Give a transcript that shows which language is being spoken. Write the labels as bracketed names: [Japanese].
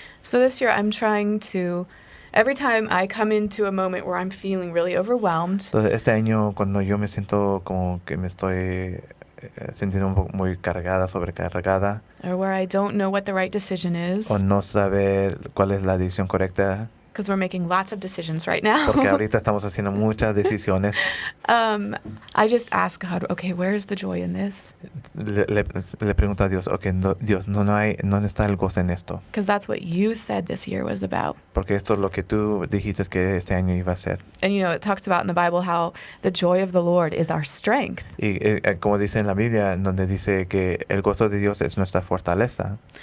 [English] So this year I'm trying to, every time I come into a moment where I'm feeling really overwhelmed, [Spanish] Entonces este año cuando yo me siento como que me estoy sintiendo un poco muy sobrecargada, [English] or where I don't know what the right decision is, [Spanish] o no saber cuál es la decisión correcta, [English] because we're making lots of decisions right now. [Spanish] porque ahorita estamos haciendo muchas decisiones. [English] I just ask God, okay, where's the joy in this? [Spanish] Le pregunto a Dios, okay, Dios, no está el gozo en esto, [English] Because that's what you said this year was about. [Spanish] porque esto es lo que tú dijiste que este año iba a ser. [English] And it talks about in the Bible how the joy of the Lord is our strength. [Spanish] Y como dice en la Biblia, donde dice que el gozo de Dios es nuestra fortaleza.